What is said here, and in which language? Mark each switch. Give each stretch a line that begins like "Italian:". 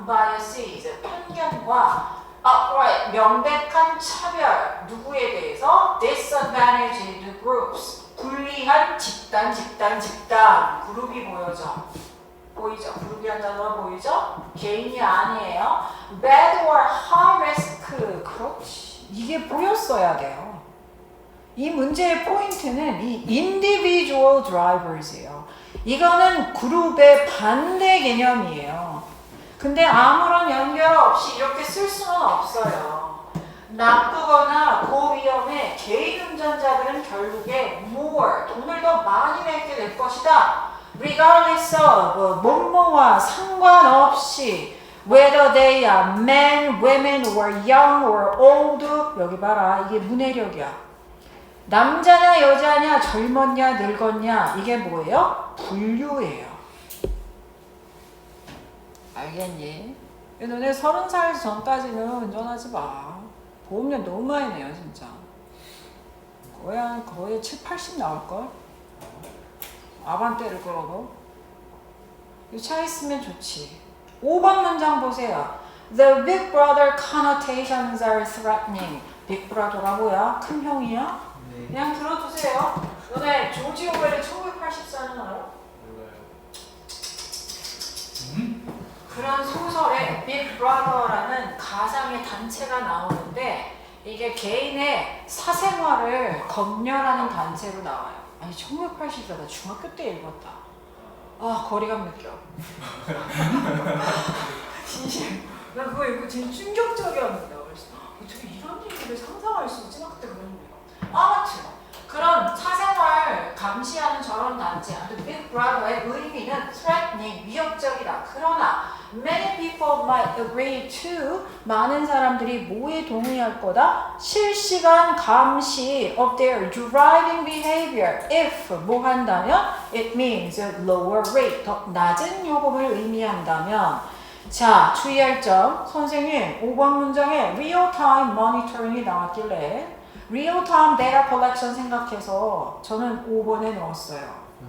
Korean: biases, 편견과 outright, 명백한 차별. 누구에 대해서?
English: disadvantaged groups.
Korean: 불리한 집단 그룹이 보여져. 보이죠? 그룹이란 단어가 보이죠? 개인이 아니에요.
English: bad or high risk
Korean: 그렇지. 이게 보였어야 돼요. 이 문제의 포인트는 이
English: individual drivers
Korean: 예요. 이거는 그룹의 반대 개념이에요. 근데 아무런 연결 없이 이렇게 쓸 수는 없어요. 나쁘거나 고위험의 개인 운전자들은 결국에 more, 돈을 더 많이 내게 될 것이다.
English: regardless of,
Korean: 뭐뭐와 상관없이
English: whether they are men, women, or young, or old
Korean: 여기 봐라. 이게 문해력이야. 남자냐 여자냐 젊었냐 늙었냐 이게 뭐예요? 분류예요. 알겠니? 너네 30살 전까지는 운전하지 마. 보험료 너무 많이 내요 진짜. 거의 7, 80 나올걸? 아반떼를 끌어도. 이 차 있으면 좋지. 5번 문장 보세요.
English: The big brother connotations are threatening.
Korean: 빅 브라더가 뭐야? 큰 형이야? 네. 그냥 들어두세요. 너네 조지 오웰의 1984는 알아? 몰라요. 그런 소설에 빅 브라더라는 가상의 단체가 나오는데 이게 개인의 사생활을 검열하는 단체로 나와요. 아니 1984 나 중학교 때 읽었다. 아 거리감 느껴. 진심. 나 그거 읽고 진짜 충격적이었는데 그래서 어떻게 이런 얘기를 상상할 수 있지? 나 그때 그런 거예요. 아무튼 그런 사생활 감시하는 저런 단체, 빅 브라더의 의미는 threatening, 위협적이다. 그러나
English: many people might agree to,
Korean: 많은 사람들이 뭐에 동의할 거다? 실시간 감시
English: of their driving behavior.
Korean: If 뭐 한다면
English: it means lower rate,
Korean: 더 낮은 요금을 의미한다면. 자, 주의할 점. 선생님 5번 문장에 real-time monitoring이 나왔길래
English: real-time data collection
Korean: 생각해서 저는 5번에 넣었어요.